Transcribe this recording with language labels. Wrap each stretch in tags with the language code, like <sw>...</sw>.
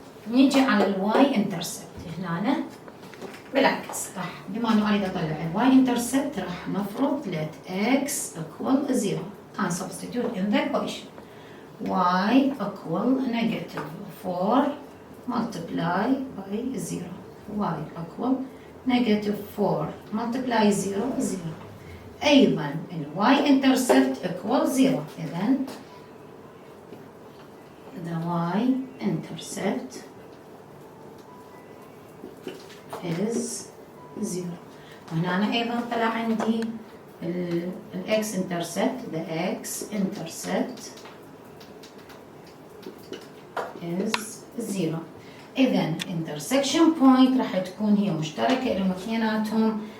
<ar>نيجي على y intercept هنا بالعكس راح بما انه اريد اطلع الواي انترسبت راح نفرض</ar> <en>let x equal 0 and substitute in the equation. y equal negative 4 multiply by 0. y equal negative 4 multiply 0 0.</en> <ar>ايضا الواي انترسبت</ar> <en>equal 0.</en> <ar>اذن</ar> <en>the y intercept is 0.</en> <ar>وهنا أيضا طلع عندي</ar> <en>x intercept the x intercept is 0.</en> <ar>إذن</ar> <en>intersection point</en> <ar>راح تكون هي مشتركة لهم اثنيناتهم.</ar>